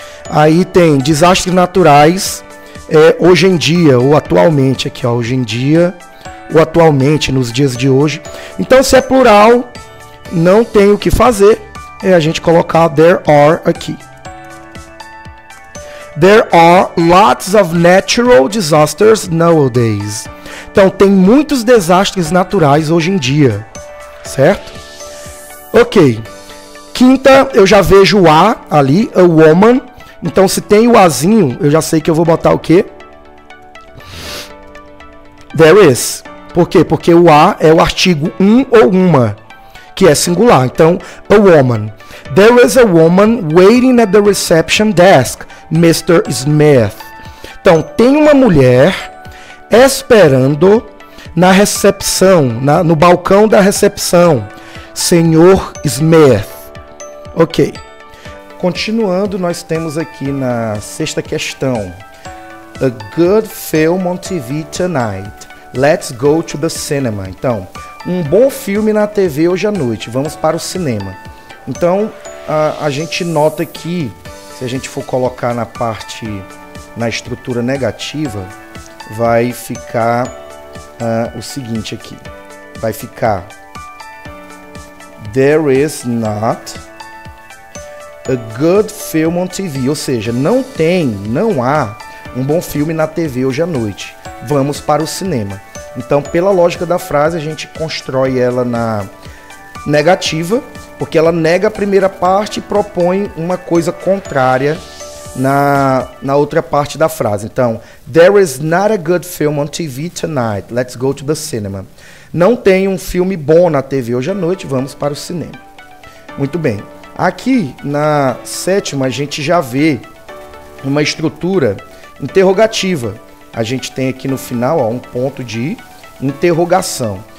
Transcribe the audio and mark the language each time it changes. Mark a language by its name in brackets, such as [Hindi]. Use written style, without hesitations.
[Portuguese] Aí tem desastres naturais, hoje em dia ou atualmente aqui, ó, hoje em dia ou atualmente, nos dias de hoje. Então, se é plural, não tem o que fazer, é a gente colocar [English] there are [Portuguese] aqui. [English] There are lots of natural disasters nowadays. [Portuguese] Então, tem muitos desastres naturais hoje em dia, certo? Ok. Quinta, eu já vejo o a ali, [English] a woman. [Portuguese] Então, se tem o azinho, eu já sei que eu vou botar o quê? [English] There is. [Portuguese] Por quê? Porque o a é o artigo um ou uma, que é singular. [English] Então, a woman. There is a woman waiting at the reception desk, Mr. Smith. [Portuguese] Então, tem uma mulher esperando na recepção, no balcão da recepção, Senhor Smith. Ok. Continuando, nós temos aqui na sexta questão. [English] A good film on TV tonight. Let's go to the cinema. [Portuguese] Então, um bom filme na TV hoje à noite. Vamos para o cinema. Então, a gente nota que, se a gente for colocar na estrutura negativa, vai ficar o seguinte aqui. Vai ficar [English] there is not a good film on TV. [Portuguese] Ou seja, não há um bom filme na TV hoje à noite. Vamos para o cinema. Então, pela lógica da frase, a gente constrói ela na negativa, porque ela nega a primeira parte e propõe uma coisa contrária na outra parte da frase. [English] Então, there is not a good film on TV tonight. Let's go to the cinema. [Portuguese] Não tem um filme bom na TV hoje à noite, vamos para o cinema. Muito bem. Aqui na sétima a gente já vê uma estrutura interrogativa. A gente tem aqui no final, ó, um ponto de interrogação.